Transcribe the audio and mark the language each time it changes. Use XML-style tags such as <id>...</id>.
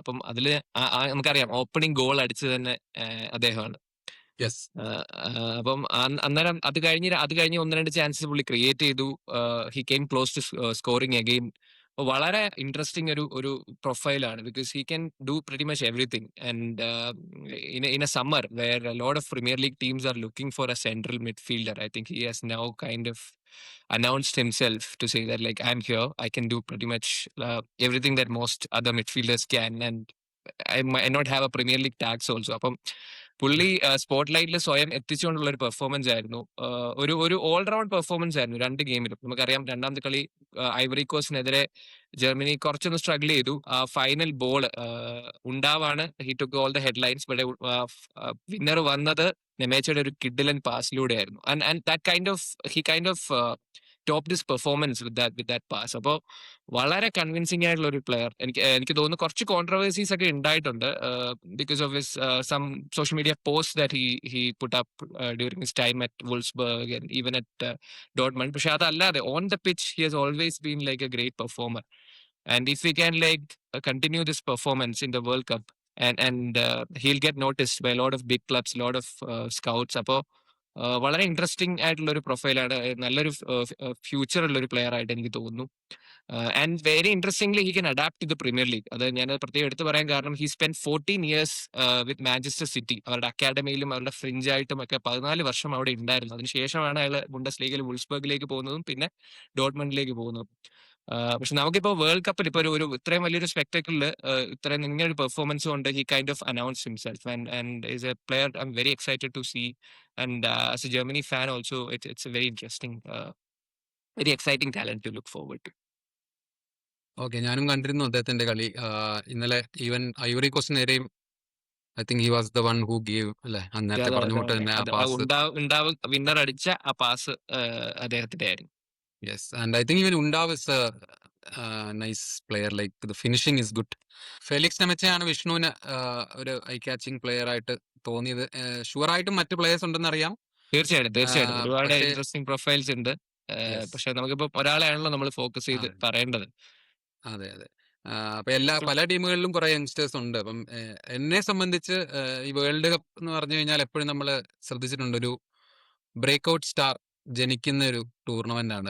<ml>അപ്പം അതില് നമുക്കറിയാം ഓപ്പണിംഗ് ഗോൾ അടിച്ചത് തന്നെ അദ്ദേഹമാണ്.</ml> <en>Yes.</en> <ml>അപ്പം അന്നേരം അത് കഴിഞ്ഞ് 1-2 ചാൻസസ് പുള്ളി ക്രിയേറ്റ് ചെയ്തു.</ml> <en>He came close to scoring again.</en> <ml>വളരെ ഇൻട്രസ്റ്റിംഗ് ഒരു പ്രൊഫൈലാണ്,</ml> <en>Because he can do pretty much everything. And in a summer where a lot of premier league teams are looking for a central midfielder, I think he has now kind of announced himself to say that like I'm here, I can do pretty much everything that most other midfielders can, and I might not have a Premier League tags also.</en> <ml>അപ്പം പുള്ളി spot ലൈറ്റിൽ സ്വയം എത്തിച്ചുകൊണ്ടുള്ള ഒരു performance ആയിരുന്നു. ഒരു all-round performance ആയിരുന്നു 2 ഗെയിമിലും. നമുക്കറിയാം രണ്ടാമത്തെ കളി ഐവറി കോസ്റ്റിനെതിരെ ജർമ്മനി കുറച്ചൊന്ന് സ്ട്രഗിൾ ചെയ്തു.</ml> <en>Final ball ഉണ്ടാവാണ്, he took all the headlines.</en> <ml>But winner വന്നത് നെമേച്ചയുടെ ഒരു കിഡിലൻ പാസിലൂടെ ആയിരുന്നു.</ml> <en>And that he kind of top this performance with that pass.</en> <ml>അപ്പോൾ വളരെ കൺവിൻസിംഗ് ആയിട്ടുള്ള ഒരു പ്ലെയർ. എനിക്ക് തോന്നുന്നു കുറച്ച് കോൺട്രവേഴ്സീസ് ഒക്കെ ഉണ്ടായിട്ടുണ്ട്</ml> <en>Because of his some social media post that he put up during his time at Wolfsburg and even at Dortmund.</en> <ml>പക്ഷെ അതല്ലാതെ</ml> <en>On the pitch he has always been like a great performer. And if he can like continue this performance in the world cup and he'll get noticed by a lot of big clubs, a lot of scouts.</en> <ml>അപ്പോൾ വളരെ interesting ആയിട്ടുള്ള ഒരു പ്രൊഫൈലാണ്. നല്ലൊരു future ഉള്ള ഒരു player ആയിട്ട് എനിക്ക് തോന്നുന്നു.</ml> <en>And very interestingly he can adapt to the premier league.</en> <ml>അത് ഞാൻ പ്രത്യേകം എടുത്ത് പറയാൻ കാരണം</ml> <en>He spend 14 years with Manchester City.</en> <ml>അവരുടെ അക്കാഡമിയിലും അവരുടെ ഫ്രിഞ്ച് ആയിട്ടും ഒക്കെ 14 വർഷം അവിടെ ഉണ്ടായിരുന്നു. അതിനുശേഷമാണ് അയാൾ ബുണ്ടസ് ലീഗിൽ വുൾസ്ബർഗിലേക്ക് പോകുന്നതും പിന്നെ ഡോട്ട്മണ്ടിലേക്ക് പോകുന്നതും. പക്ഷെ നമുക്കിപ്പോ വേൾഡ് കപ്പിൽ ഇപ്പൊ ഒരു ഇത്രയും വലിയൊരു സ്പെക്ടക്കിളില് ഇത്രയും ഇങ്ങനെ ഒരു പെർഫോമൻസ് കൊണ്ട്</ml> <en>He kind of announce himself and is a player I am very excited to see. And as a Germany fan also it's a very interesting, very exciting talent to look forward to.</en> <ml>Okay, ഞാനും കണ്ടിരുന്നു അദ്ദേഹത്തിന്റെ കളി. ഇന്നലെ even Ivory Coast നേരെയും</ml> <en>I think he was the one who give</en> <ml>അല്ലെ, നേരത്തെ പറഞ്ഞുകൊണ്ട് തന്നെ ആ പാസ്. വിന്നർ അടിച്ച ആ പാസ് അദ്ദേഹത്തിന്റെ ആയിരുന്നു.</ml> <en>Yes, and I think even Undav is a nice player. Like the finishing is good.</en> <ml>Felix നെമച്ചയാണ് വിഷ്ണുവിന് ഒരു ഐ ക്യാച്ചിങ് പ്ലെയർ ആയിട്ട് തോന്നിയത്. ഷുവർ ആയിട്ടും മറ്റു പ്ലേയേഴ്സ് ഉണ്ടെന്ന് അറിയാം. തീർച്ചയായിട്ടും ഒരുപാട് പക്ഷേ ഇൻട്രസ്റ്റിംഗ് പ്രൊഫൈൽസ് ഉണ്ട്.</ml> <en>yes,</en> <ml>പക്ഷെ നമുക്കിപ്പോ ഒരാളെയാണല്ലോ നമ്മൾ ഫോക്കസ് ചെയ്ത് അതെ പറയേണ്ടത്. അതെ അതെ. അപ്പൊ പല ടീമുകളിലും കുറെ യങ്സ്റ്റേഴ്സ് ഉണ്ട്. അപ്പം എന്നെ സംബന്ധിച്ച് ഈ വേൾഡ് കപ്പ് എന്ന് പറഞ്ഞു കഴിഞ്ഞാൽ എപ്പോഴും നമ്മൾ ശ്രദ്ധിച്ചിട്ടുണ്ട്, ഒരു ബ്രേക്ക് ഔട്ട് സ്റ്റാർ ജനിക്കുന്ന ഒരു ടൂർണമെന്റ് ആണ്.</ml>